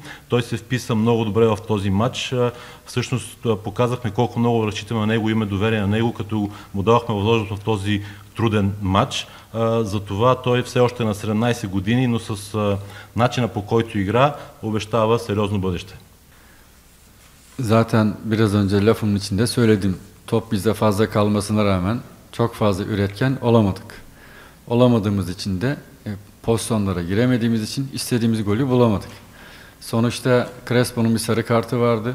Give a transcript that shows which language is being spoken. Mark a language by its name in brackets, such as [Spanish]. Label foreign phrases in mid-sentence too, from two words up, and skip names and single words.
[Bulgarian] Той се вписа много добре в този матч. Всъщност показахме колко много разчитаме на него, имаме доверие на него, като му давахме възможност в този труден матч. Затова той все още е на 17 години, но с начина по който игра обещава сериозно бъдеще. [Turkish] Zaten biraz önce lafımın içinde söyledim. Top bizde fazla kalmasına rağmen çok fazla üretken olamadık. Olamadığımız için de pozisyonlara giremediğimiz için istediğimiz golü bulamadık. Sonuçta Crespo'nun bir sarı kartı vardı.